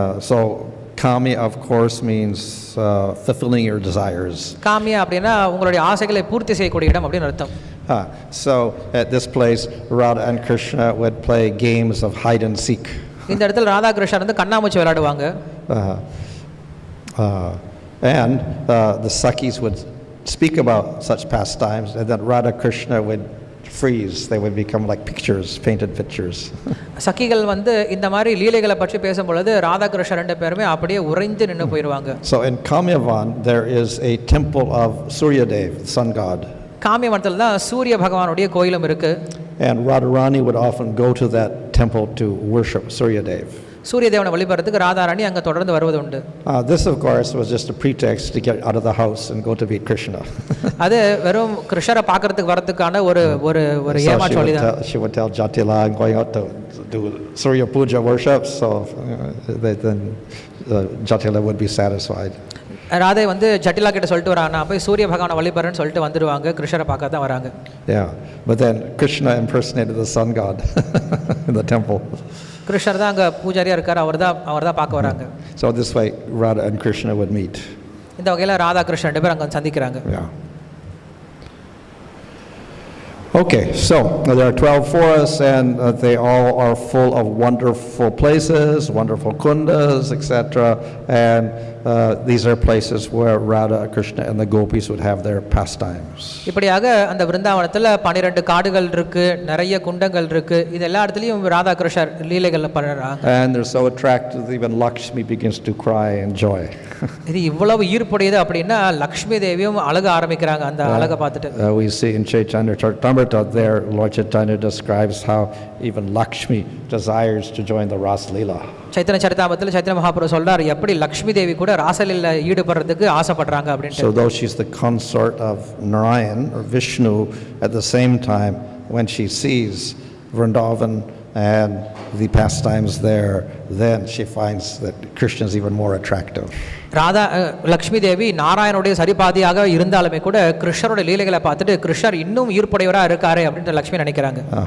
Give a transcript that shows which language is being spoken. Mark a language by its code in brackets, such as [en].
[en] So Kamya of course means fulfilling your desires. [ta] காமியா அப்படின்னா உங்களுடைய ஆசைகளை பூர்த்தி செய்யக்கூடிய இடம் அப்படின்னு அர்த்தம். [en] So at this place Radha and Krishna would play games of hide and seek. [ta] இந்த இடத்துல ராதா கிருஷ்ணர் வந்து கண்ணாமூச்சி விளையாடுவாங்க. [en] And the Sakis would speak about such pastimes, and then Radha Krishna would freeze. They would become like pictures, painted pictures. [ta] சக்கிகள் வந்து இந்த மாதிரி லீலைகளை பற்றி பேசும் பொழுது ராதா கிருஷ்ணர் ரெண்டு பேருமே அப்படியே உறைந்து நின்று போயிடுவாங்க. [en] So in Kamyavan there is a temple of Suryadev, sun god. [ta] காமியவனத்தில் தான் சூரிய பகவானுடைய கோயிலும் இருக்கு. [en] And Radharani would often go to that temple to worship Suryadev. [ta] சூரிய தேவனை வழிபடுறதுக்கு ராதாராணி அங்கே தொடர்ந்து வருவது உண்டு. [en] This of course was just a pretext to get out of the house and go to meet Krishna. [ta] அது வெறும் கிருஷ்ணரை பார்க்கிறதுக்கு வரதுக்கான ஒரு ஒரு ஒரு ஏமாற்று வழிதான். [en] She would tell Jatila I'm going out to do Surya Puja worship, so then Jatila would be satisfied. [ta] Radhai வந்து ஜட்டிலா கிட்ட சொல்லிட்டு வராங்க நான் போய் சூரிய பகவானை வழிபடுறேன்னு சொல்லிட்டு வந்துடுவாங்க, கிருஷ்ணரை பார்க்க தான் வராங்க. [en] Yeah, but then Krishna impersonated the sun god in the temple. [ta] கிருஷ்ணர் தான் அங்கே பூஜாரியாக இருக்கார், அவர் தான் பார்க்க வராங்க. [en] So this way Radha and Krishna would meet. [ta] இந்த வகையில் ராதா கிருஷ்ணன் 2 பேர் அங்கே சந்திக்கிறாங்க. [en] Yeah. Okay, so there are 12 forests and they all are full of wonderful places, wonderful kundas, etc. And these are places where Radha, Krishna and the gopis would have their pastimes. [ta] இப்படியாக அந்த விருந்தாவனத்தில் 12 காடுகள் இருக்கு, நிறைய குண்டங்கள் இருக்கு. இது எல்லா இடத்துலையும் ராதா கிருஷ்ணர் லீலைகள் பண்ணுறாங்க. [en] And they're so attractive that even Lakshmi begins to cry in joy. [ta] இது இவ்வளவு ஈர்ப்புடையது அப்படின்னா லக்ஷ்மி தேவியும் அழக ஆரம்பிக்கிறாங்க அந்த அழகை பார்த்துட்டு. [en] We see in Chaitanya Charitamrita there Lord Chaitanya describes how even Lakshmi desires to join the Ras Leela. [ta] Chaitanya சரிதாமத்தில் Chaitanya Mahaprabhu சொல்றார் எப்படி லக்ஷ்மி தேவி கூட ராசலீல ஈடுபடுறதுக்கு ஆசைப்படுறாங்க அப்படின்ட்டு. [en] So though she's the consort of Narayan or Vishnu, at the same time when she sees Vrindavan and the pastimes there, then she finds that Krishna is even more attractive. [ta] Radha Lakshmi Devi நாராயணனுடைய சரிபாதியாக இருந்தாலுமே கூட கிருஷ்ணருடைய லீலைகளை பார்த்துட்டு கிருஷ்ணர் இன்னும் ஈர்ப்புடையவராக இருக்காரு அப்படின்ற லக்ஷ்மி நினைக்கிறாங்க.